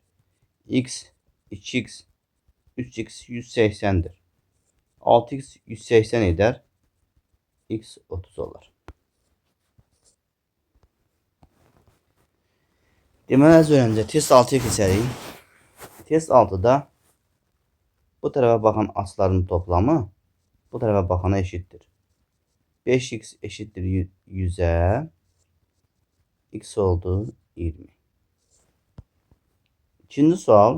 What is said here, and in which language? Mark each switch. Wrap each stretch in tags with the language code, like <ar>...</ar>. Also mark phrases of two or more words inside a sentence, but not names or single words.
<tr>X, 2x, 3x 180'dir. 6x 180 eder. X 30 olar.</tr> <az>Deməli az öncə test 6'ya keçərik.</az> <tr>Test 6'da bu tarafa baxan açıların toplamı bu tarafa baxana eşittir. 5x eşittir 100'e. X oldu 20. İkinci sual.</tr>